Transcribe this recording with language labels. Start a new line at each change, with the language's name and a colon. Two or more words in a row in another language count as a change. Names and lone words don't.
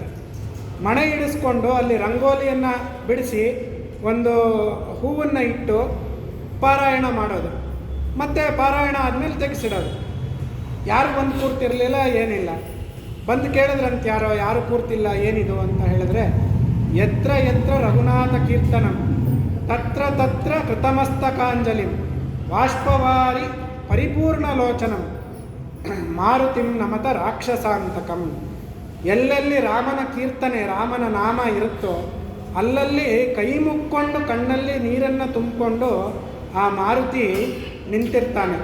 Kannada: ಮಣೆ ಇಡಿಸ್ಕೊಂಡು ಅಲ್ಲಿ ರಂಗೋಲಿಯನ್ನು ಬಿಡಿಸಿ ಒಂದು ಹೂವನ್ನು ಇಟ್ಟು ಪಾರಾಯಣ ಮಾಡೋದು, ಮತ್ತು ಪಾರಾಯಣ ಆದಮೇಲೆ ತೆಗೆಸಿಡೋದು. ಯಾರು ಬಂದು ಕೂರ್ತಿರಲಿಲ್ಲ, ಏನಿಲ್ಲ. ಬಂದು ಕೇಳಿದ್ರಂತೆ ಯಾರು ಕೂರ್ತಿಲ್ಲ, ಏನಿದು ಅಂತ ಹೇಳಿದ್ರೆ,
Sanskrit: ಯತ್ರ ಯತ್ರ ರಘುನಾಥ ಕೀರ್ತನಂ ತತ್ರ ತತ್ರ ಕೃತಮಸ್ತಕಾಂಜಲಿಂ ಬಾಷ್ಪವಾರಿ ಪರಿಪೂರ್ಣಲೋಚನಂ ಮಾರುತಿಂ ನಮತ ರಾಕ್ಷಸಾಂತಕಂ.
Kannada: ಎಲ್ಲೆಲ್ಲಿ ರಾಮನ ಕೀರ್ತನೆ, ರಾಮನ ನಾಮ ಇರುತ್ತೋ ಅಲ್ಲಲ್ಲಿ ಕೈ ಮುಕ್ಕೊಂಡು ಕಣ್ಣಲ್ಲಿ ನೀರನ್ನು ತುಂಬಿಕೊಂಡು ಆ ಮಾರುತಿ ನಿಂತಿರ್ತಾನೆ.